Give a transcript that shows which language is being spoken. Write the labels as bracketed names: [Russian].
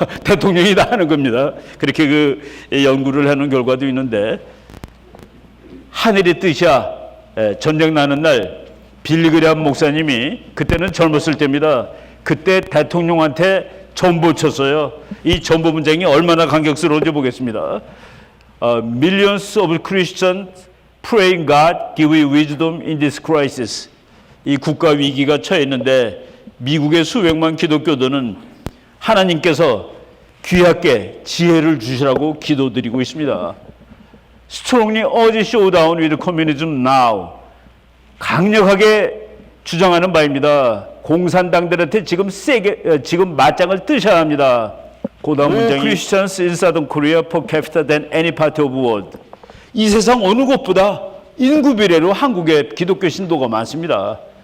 [Korean] 대통령이 다 하는 겁니다. 그렇게 그 연구를 하는 결과도 있는데 하늘의 뜻이야. 전쟁 나는 날 빌리그레함 목사님이 그때는 젊었을 때입니다. 그때 대통령한테 전보 쳤어요. 이 전보 문장이 얼마나 감격스러운지 보겠습니다. [English] Millions of Christians praying God give you wisdom in this crisis. [Korean] 이 국가 위기가 처해 있는데 미국의 수백만 기독교도는 하나님께서 귀하게 지혜를 주시라고 기도드리고 있습니다. [English] Strongly urge showdown with communism now. [Korean] 강력하게 주장하는 바입니다. 공산당들한테 지금 맞짱을 뜨셔야 합니다. 고다음 문장이 [English] Christians in Southern Korea per capita than any part of the world. [Korean] 이 세상 어느 곳보다 인구 비례로 한국의 기독교 신도가 많습니다.